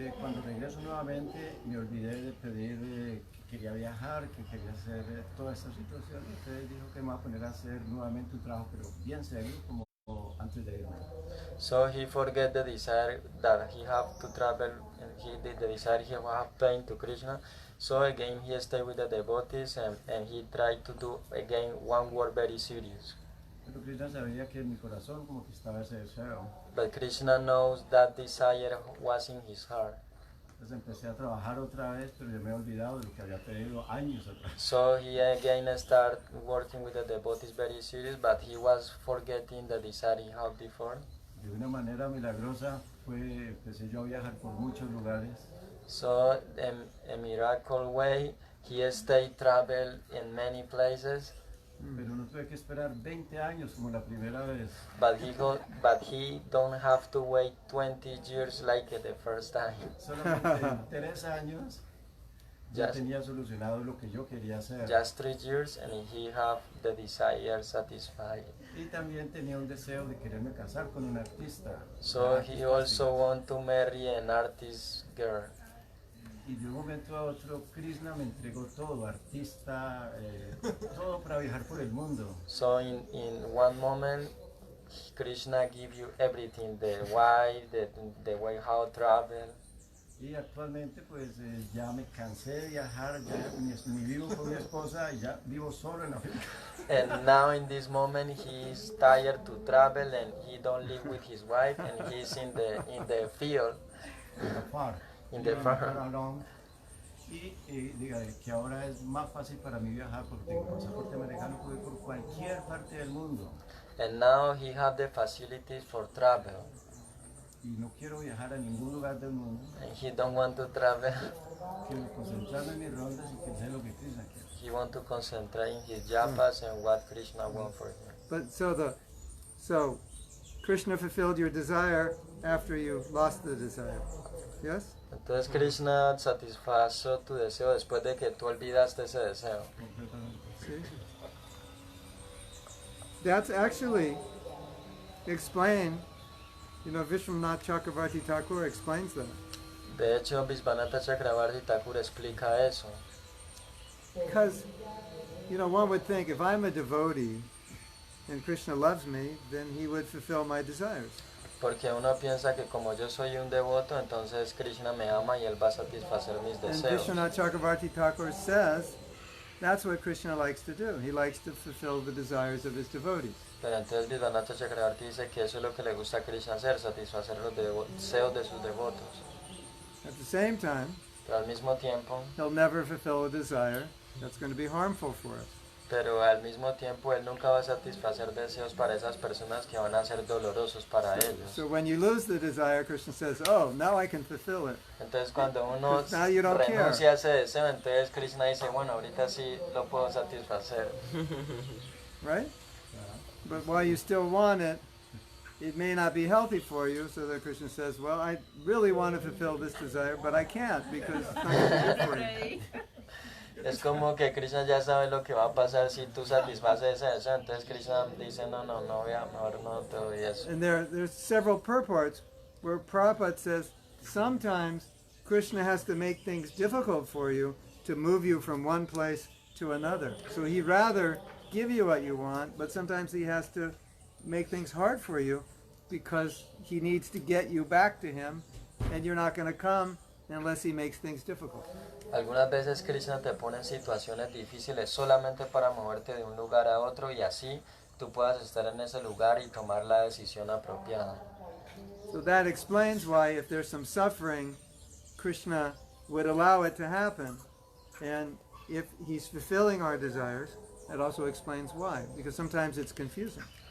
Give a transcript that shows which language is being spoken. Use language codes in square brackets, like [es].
[es] Cuando regreso nuevamente me olvidé de pedir que quería viajar, que quería hacer toda esta situación. Entonces dijo que me va a poner a hacer nuevamente un trabajo pero bien serio como antes de irme. [en] So he forget the desire that he have to travel and he did the desire he have pain to Krishna. So again he stay with the devotees and he tried to do again one work very serious. [es] Pero Krishna sabía que en mi corazón como que estaba ese deseo. [en] But Krishna knows that desire was in his heart. [es] Entonces empecé a trabajar otra vez, pero yo me he olvidado de lo que había pedido años atrás. [en] So he again started working with the devotees very serious, but he was forgetting the desire he had before. [es] De una manera milagrosa empecé yo a viajar por muchos lugares. [en] So in a miracle way, he stayed travel in many places. [es] Pero no tuve que esperar 20 años como la primera vez. [en] But he don't have to wait 20 years like the first time. [es] Solamente en 3 años ya [en] Just- [es] tenía solucionado lo que yo quería hacer. [en] Just 3 years and he have the desire satisfied. [es] Y también tenía un deseo de quererme casar con un artista. [en] So he also want to marry an artist girl. [es] Y de un momento a otro, Krishna me entregó todo, artista, todo para viajar por el mundo. [en] So in one moment, Krishna give you everything, the why, the way how travel. [es] Y actualmente pues ya me cansé de viajar, ya ni vivo con mi esposa, ya vivo solo en África. [en] And now in this moment he's tired to travel and he don't live with his wife and he's in the field. In the farm. [es] Y dígale que ahora es más fácil para mí viajar porque tengo pasaporte americano, puedo ir por cualquier parte del mundo. [en] And now he have the facilities for travel. [es] Y no quiero viajar a ningún lugar del mundo. [en] And he don't want to travel. [es] Quiero concentrarme en mis rondas y que sea lo que Krishna quiere. [en] He want to concentrate in his japas and what Krishna want for him. But so Krishna fulfilled your desire after you lost the desire. Yes? [es] Entonces Krishna satisfació tu deseo después de que tú olvidaste ese deseo. [en] See? That's actually explained, Vishwanath Chakravarti Thakur explains that. [es] De hecho, Vishwanatha Chakravarti Thakur explica eso. [en] Because, one would think if I'm a devotee and Krishna loves me, then he would fulfill my desires. [es] Porque uno piensa que como yo soy un devoto, entonces Krishna me ama y él va a satisfacer mis [en] And [es] deseos. [en] Vishwanath Chakravarti Thakur says that's what Krishna likes to do. He likes to fulfill the desires of his devotees. [es] Pero entonces Vishwanatha Chakravarti dice que eso es lo que le gusta a Krishna hacer, satisfacer los deseos de sus devotos. [en] At the same time, [es] Pero al mismo tiempo, [en] he'll never fulfill a desire that's going to be harmful for us. [es] pero al mismo tiempo él nunca va a satisfacer deseos para esas personas que van a ser dolorosos para ellos. [en] So when you lose the desire, Krishna says, oh, now I can fulfill it. [es] Entonces cuando uno [en] Now you don't [es] renuncia a ese deseo, entonces Krishna dice, bueno, ahorita sí lo puedo satisfacer. [en] Right? But while you still want it, it may not be healthy for you, so that Krishna says, well, I really want to fulfill this desire, but I can't because it's not going to be good for you. [es] Es como que Krishna ya sabe lo que va a pasar si tú satisfaces ese deseo, entonces Krishna dice, no, mejor no te doy eso. [en] And there's several purports where Prabhupada says sometimes Krishna has to make things difficult for you to move you from one place to another. So he'd rather give you what you want, but sometimes he has to make things hard for you because he needs to get you back to him, and you're not going to come unless he makes things difficult. [es] Algunas veces Krishna te pone en situaciones difíciles solamente para moverte de un lugar a otro y así tú puedas estar en ese lugar y tomar la decisión apropiada. [en] So that explains why if there's some suffering, Krishna would allow it to happen. And if he's fulfilling our desires, that also explains why, because sometimes it's confusing.